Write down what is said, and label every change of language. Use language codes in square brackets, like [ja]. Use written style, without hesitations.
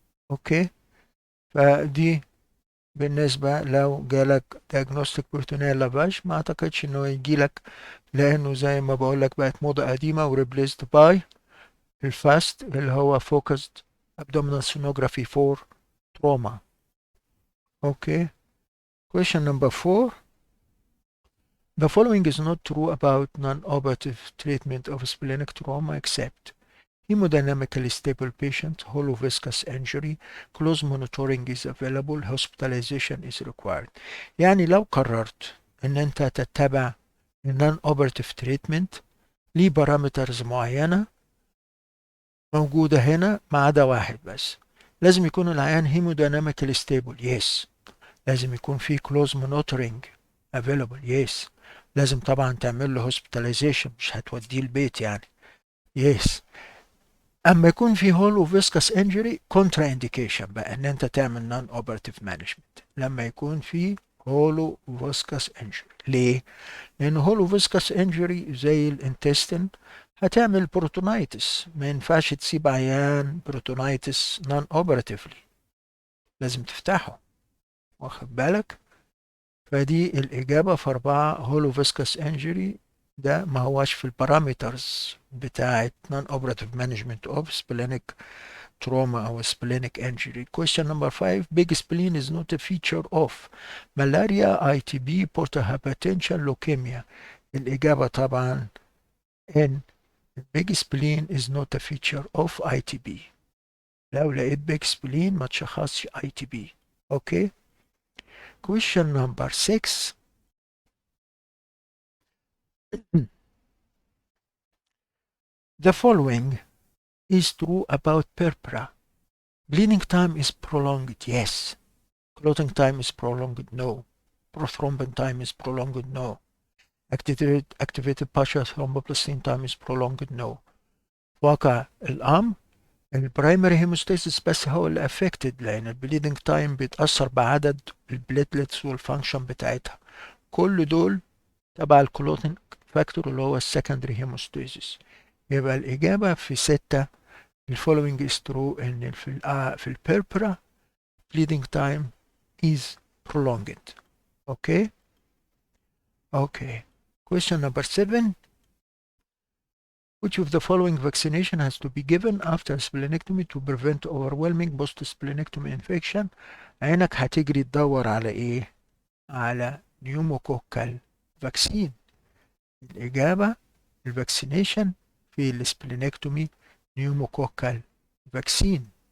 [ar] اوكي، فدي بالنسبة لو جالك [en] diagnostic peritoneal lavage. [ar] ما اعتقدش انه يجيلك، لانه زي ما بقولك بقت موضة قديمة وريبليسد باي الفاست اللي هو [en] focused abdominal sonography for trauma. Okay. Question number 4. The following is not true about non-operative treatment of splenic trauma except hemodynamically stable patient, hollow viscous injury, close monitoring is available, hospitalization is required. [ar] يعني لو قررت ان انت تتبع [en] non operative treatment [ar] ليه بارامترز معينة موجودة هنا ما عدا واحد بس. لازم يكون العيان [en] hemodynamically stable، [ar] yes. لازم يكون في [en] close monitoring available، [ar] yes. لازم طبعا تعمل له hospitalization، مش هتوديه البيت يعني، yes. اما يكون في هولو فيسكس انجري كونترا انديكيشن بقى ان انت تعمل نون اوبراتيف مانجمنت لما يكون في هولو فيسكس انجري. ليه؟ لان هولو فيسكس انجري زي الانتستين هتعمل بروتونايتس، ما ينفعش تسيب عيان بروتونايتس نون اوبراتيفلي، لازم تفتحه، واخد بالك؟ فدي الاجابه في 4. هولو فيسكس انجري ده ما هواش في البارامترز بتاعت [en] non-operative management of splenic trauma or splenic injury. Question number 5. Big spleen is not a feature of malaria, ITB, portal hypertension, leukemia. [ar] الإجابة طبعا إن [en] big spleen is not a feature of ITB. [ar] لو لقيت [en] big spleen [ar] ما تشخصش ITB. [en] Okay. Question number 6. The following is true about purpura. Bleeding time is prolonged, yes. Clotting time is prolonged, no. Prothrombin time is prolonged, no. Activated partial thromboplastin time is prolonged, no. [ar] واقع الأمر البرايمري هيموستاسيس بس هو اللي affected، لأن البليدنج تايم بيتأثر بعدد البليتلتس والفانكشن بتاعتها. كل دول تبع الكلوتين فاكتور اللي هو السكندري هيموستاسيس. يبقى الإجابة في 6. [en] الفولوينج is true [ar] إن في البيربرا [en] bleeding time is prolonged. Okay. Okay. Question number 7. Which of the following vaccination has to be given after splenectomy to prevent overwhelming post-splenectomy infection؟ [ar] عينك هتجري تدور على ايه؟ على نيوموكوكال فاكسين. الإجابة الفاكسينيشن في السبلينكتومي نيوموكوكال فاكسين.